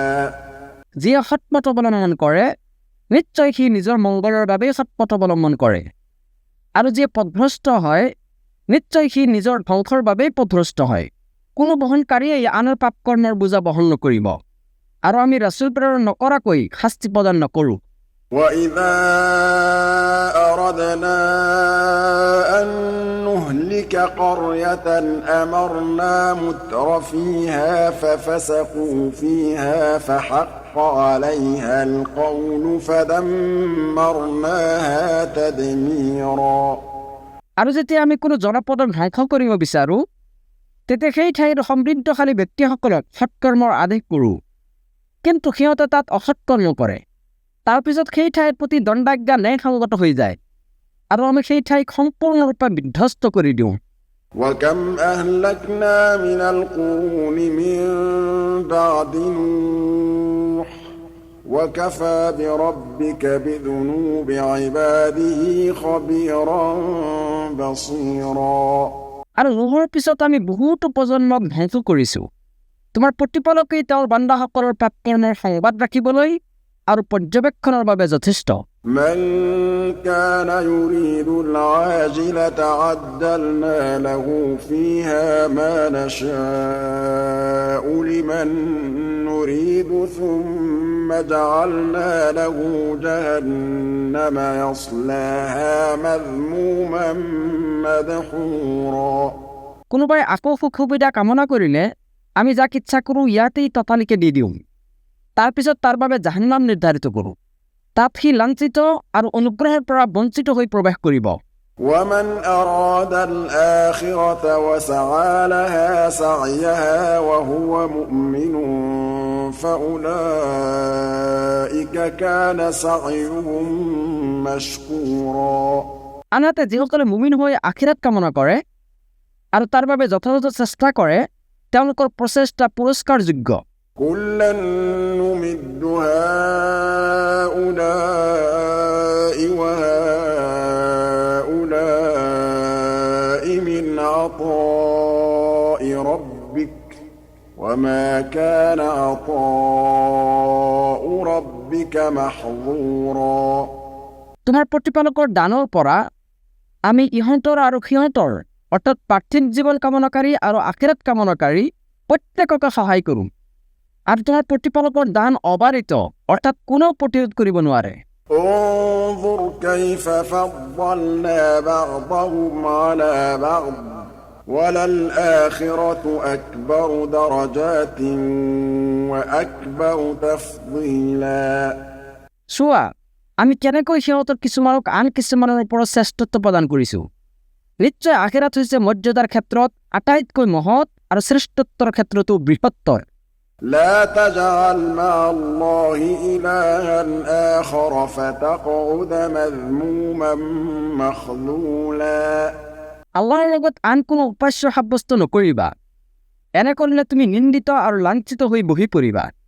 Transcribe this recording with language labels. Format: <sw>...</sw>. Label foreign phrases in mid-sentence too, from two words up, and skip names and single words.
<as>যিয়ে সৎপথ অৱলম্বন কৰে নিশ্চয় সি নিজৰ মংগলৰ বাবেই সৎপথ অৱলম্বন কৰে আৰু যিয়ে পথভ্ৰষ্ট হয় নিশ্চয় সি নিজৰ ধ্বংসৰ বাবেই পথভ্ৰষ্ট হয় কোনো বহনকাৰীয়ে আনৰ পাপ কৰ্মৰ বোজা বহন নকৰিব আৰু আমি ৰাসূল প্ৰেৰণ নকৰাকৈ শাস্তি প্ৰদান নকৰোঁ</as> <ar>وإذا أردنا أن نهلك قرية أمرنا متر فيها ففسقوا فيها فحق عليها القول فدمرناها تدميرا</ar> <as>আৰু যেতিয়া আমি কোনো জনপদক ধ্বংস কৰিব বিচাৰোঁ তেতিয়া সেই ঠাইৰ সমৃদ্ধশালী ব্যক্তিসকলক সৎকৰ্মৰ আদেশ কৰোঁ কিন্তু সিহঁতে তাত অসৎকৰ্ম কৰে তাৰপিছত সেই ঠাইৰ প্ৰতি দণ্ডাজ্ঞা ন্যায়সংগত হৈ যায় আৰু আমি সেই ঠাইক সম্পূৰ্ণৰূপে বিধ্বস্ত কৰি দিওঁ</as> <ar>وكم أهلكنا من القرون من بعد نوح وكفى بربك بذنوب عباده خبيرا بصيرا</ar> <as>আৰু নোহৰ পিছত আমি বহুতো প্ৰজন্মক ধ্বংস কৰিছোঁ তোমাৰ প্ৰতিপালকেই তেওঁৰ বান্দাসকলৰ প্ৰাপ্তিৰ সংবাদ ৰাখিবলৈ আৰু পৰ্যবেক্ষণৰ বাবে যথেষ্ট</as> <ar>من كان يريد العاجلة عجلنا له فيها ما نشاء لمن نريد ثم جعلنا له جهنم يصلاها مذموما مدحورا</ar> <as>কোনোবাই আকৌ সুখ সুবিধা কামনা কৰিলে আমি যাক ইচ্ছা কৰোঁ ইয়াতেই ততালিকে দি দিওঁ তাৰপিছত তাৰ বাবে জাহান্নাম নিৰ্ধাৰিত কৰোঁ তাত সি লাঞ্ছিত আৰু অনুগ্ৰহৰ পৰা বঞ্চিত হৈ প্ৰৱেশ কৰিব</as> <ar>ومن أراد الآخرة وسعى لها سعيها وهو مؤمن فأولئك كان سعيهم مشكورا</ar> <as>আনহাতে যিসকলে মুমিন হৈ আখিৰাত কামনা কৰে আৰু তাৰ বাবে যথাযথ চেষ্টা কৰে তেওঁলোকৰ প্ৰচেষ্টা পুৰস্কাৰযোগ্য।</as> <ar>كلا نمد هؤلاء وهؤلاء من عطاء ربك وما كان عطاء ربك محظورا।</ar> <as>তোমাৰ প্ৰতিপালকৰ দানৰ পৰা আমি ইহঁতৰ আৰু সিহঁতৰ অৰ্থাৎ পাৰ্থিৱ জীৱন কামনাকাৰী আৰু আখিৰাত কামনাকাৰী প্ৰত্যেককে সহায় কৰোঁ। আৰু তোমাৰ প্ৰতিপালকৰ দান অবাৰিত অৰ্থাৎ কোনেও প্ৰতিৰোধ কৰিব নোৱাৰে।</as> <ar>انظر كيف فضلنا بعضهم على بعض وللآخرة أكبر درجات وأكبر تفضيلا।</ar> <as>চোৱা আমি কেনেকৈ সিহঁতৰ কিছুমানক আন কিছুমানৰ ওপৰত শ্ৰেষ্ঠত্ব প্ৰদান কৰিছোঁ। নিশ্চয় আখিৰাত হৈছে মৰ্যাদাৰ ক্ষেত্ৰত আটাইতকৈ মহৎ আৰু শ্ৰেষ্ঠত্বৰ ক্ষেত্ৰতো বৃহত্তৰ।</as> <ar>لا تجعل مع الله إلها آخر فتقعد مذموما مخذولا।</ar> <as>আল্লাহৰ লগত আন কোনো উপাস্য সাব্যস্ত নকৰিবা, এনে কৰিলে তুমি নিন্দিত আৰু লাঞ্ছিত হৈ বহি পৰিবা।</as>